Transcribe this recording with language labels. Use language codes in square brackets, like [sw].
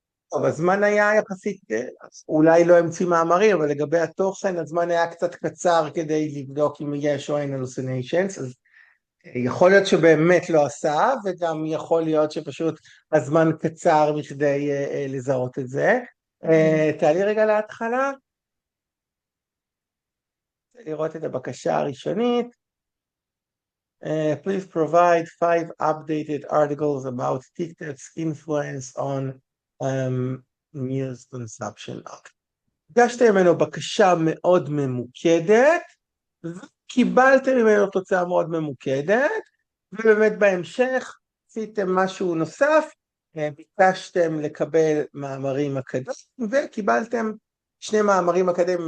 [he] טוב, הזמן היה יחסית, אולי לא המציא מאמרים, אבל לגבי התוכן, הזמן היה קצת קצר כדי לבדוק אם יש או אין hallucinations, אז יכול להיות שבאמת לא עשה, וגם יכול להיות שפשוט הזמן קצר מכדי לזהות את זה. תעלי רגע להתחלה, לראות את הבקשה הראשונית. [en] Please provide 5 updated articles about TikTok's influence on news consumption. [he] הגשתם ממנו בקשה מאוד ממוקדת, וקיבלתם ממנו תוצאה מאוד ממוקדת, ובאמת בהמשך עשיתם משהו נוסף, ביקשתם לקבל מאמרים אקדמיים, וקיבלתם 2 מאמרים אקדמיים.